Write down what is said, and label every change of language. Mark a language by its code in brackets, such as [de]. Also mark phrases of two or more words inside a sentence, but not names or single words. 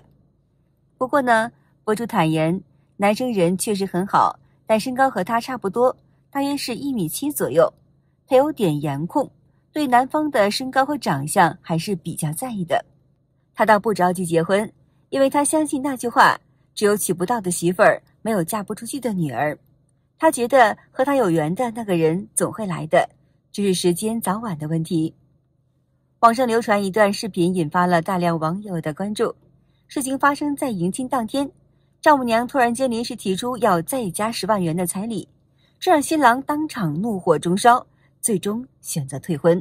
[zh] 不過呢，博主坦言，男生人確實很好，但身高和他差不多，大約是1.7米左右。他有點顏控，對男方的身高和長相還是比較在意的。他倒不着急結婚，因為他相信那句話，只有娶不到的媳婦兒，沒有嫁不出去的女兒。他覺得和他有緣的那個人總會來的，只是時間早晚的問題。網上流傳一段視頻，引發了大量網友的關注。事情發生在迎親當天，丈母娘突然間臨時提出要再加10萬元的彩禮，這讓新郎當場怒火中燒，最終選擇退婚。